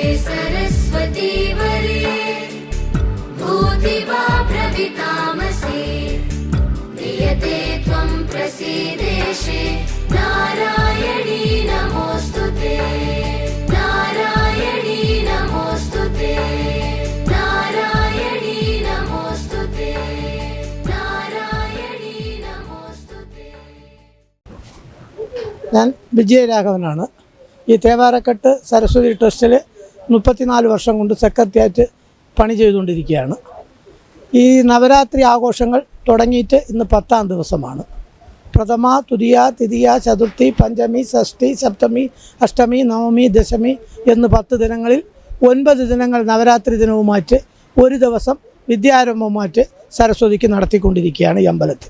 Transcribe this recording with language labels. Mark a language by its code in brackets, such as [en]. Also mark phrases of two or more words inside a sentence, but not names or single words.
[sa] सरस्वती वरे भूतिवा प्रवितामसे प्रियते त्वं प्रसीदेशे नारायणी नमोऽस्तुते नारायणी नमोऽस्तुते नारायणी नमोऽस्तुते नारायणी नमोऽस्तुते [ml] ഞാൻ വിജയരാഘവനാണ്. ഈ തേവാരക്കെട്ട് സരസ്വതി ട്രസ്റ്റിൽ 34 വർഷം കൊണ്ട് സെക്രട്ടറിയായിട്ട് പണി ചെയ്തുകൊണ്ടിരിക്കുകയാണ്. ഈ നവരാത്രി ആഘോഷങ്ങൾ തുടങ്ങിയിട്ട് ഇന്ന് 10ാം ദിവസമാണ്. പ്രഥമ, തുതിയ, തിതിയ, ചതുർത്ഥി, പഞ്ചമി, ഷഷ്ഠി, സപ്തമി, അഷ്ടമി, നവമി, ദശമി എന്ന് 10 ദിനങ്ങളിൽ 9 ദിനങ്ങൾ നവരാത്രി ദിനവുമായിട്ട് ഒരു ദിവസം വിദ്യാരംഭവുമായിട്ട് സരസ്വതിക്ക് നടത്തിക്കൊണ്ടിരിക്കുകയാണ് ഈ അമ്പലത്തിൽ.